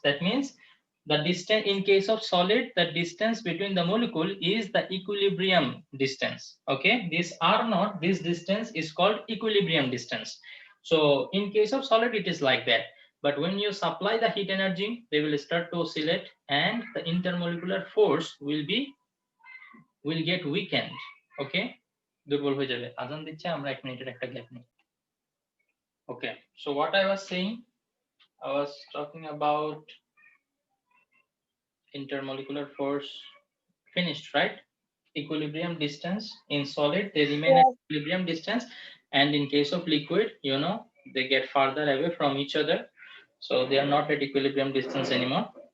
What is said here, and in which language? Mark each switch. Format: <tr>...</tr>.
<en>That means the distance in case of solid, the distance between the molecule is the equilibrium distance. Okay, this r0, this distance is called equilibrium distance. So in case of solid, it is like that. But when you supply the heat energy, they will start to oscillate, and the intermolecular force will get weakened.</en> <bn>Okay, দুর্বল হয়ে যাবে। আজান দিচ্ছে, আমরা 1 মিনিটের একটা gap নিই।</bn> <en>Okay, so what I was saying, I was talking about intermolecular force. Finished, right? Equilibrium distance in solid, they remain at equilibrium distance, and in case of liquid, you know, they get farther away from each other, so they are not at equilibrium distance anymore.</en>